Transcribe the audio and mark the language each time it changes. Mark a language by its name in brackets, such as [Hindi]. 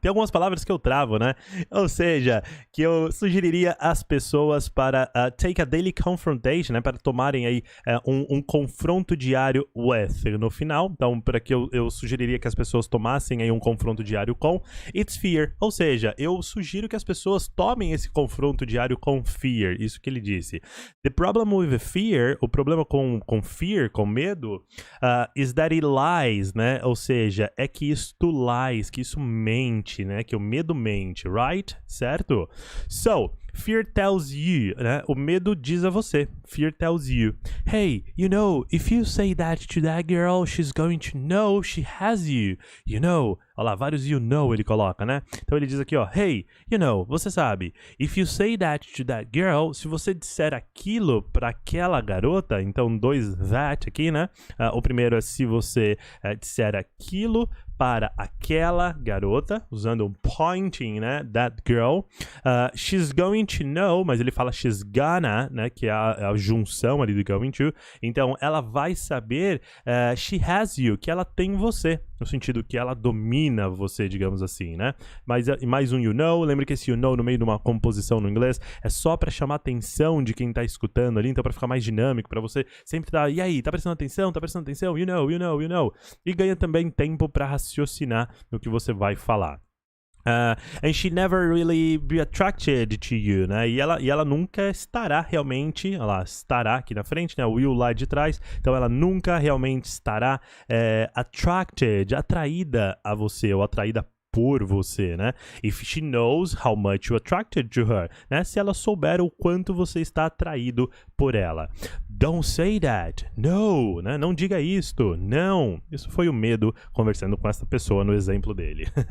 [Portuguese] Tem algumas palavras que eu travo, né? Ou seja, que eu sugeriria às pessoas para [English] take a daily confrontation, [Portuguese] né? Para tomarem aí um confronto diário with no final. Então, para que eu sugeriria que as pessoas tomassem aí um confronto diário com [English] it's fear. [Portuguese] Ou seja, eu sugiro que as pessoas tomem esse confronto diário com fear. Isso que ele disse. [English] The problem with fear, [Portuguese] o problema com fear, com medo, [English] is that it lies, né? [Portuguese] Ou seja, é que isto lies, que isso mente, né? Que o medo mente, right? Certo? [English] So, fear tells you, [Portuguese] né? O medo diz a você. [English] Fear tells you, hey, you know, if you say that to that girl, she's going to know she has you. You know. [Portuguese] Olha lá, vários you know ele coloca, né? Então ele diz aqui, ó, [English] hey, you know, [Portuguese] você sabe, [English] if you say that to that girl, [Portuguese] se você disser aquilo para aquela garota, então 2 that aqui, né? O primeiro é se você disser aquilo para aquela garota, usando um pointing, né? [English] That girl. She's going to know, [Portuguese] mas ele fala [English] she's gonna, né? [Portuguese] Que é a junção ali do going to. Então, ela vai saber [English] she has you, [Portuguese] que ela tem você. No sentido que ela domina você, digamos assim, né? Mas mais um [English] you know. [Portuguese] Lembra que esse [English] you know [Portuguese] no meio de uma composição no inglês é só para chamar a atenção de quem tá escutando ali. Então, para ficar mais dinâmico, para você sempre tá, e aí, tá prestando atenção? Tá prestando atenção? [English] You know, you know, you know. [Portuguese] E ganha também tempo para raciocinar no que você vai falar. [English] And she never really be attracted to you, né? [Portuguese] E ela nunca estará realmente, olha lá, estará aqui na frente, né? O will lá de trás. Então ela nunca realmente estará attracted, atraída a você ou atraída por você, né? [English] If she knows how much you're attracted to her, né? [Portuguese] Se ela souber o quanto você está atraído por ela. [English] Don't say that. No, [Portuguese] né? Não diga isto. Não. Isso foi o medo conversando com essa pessoa no exemplo dele.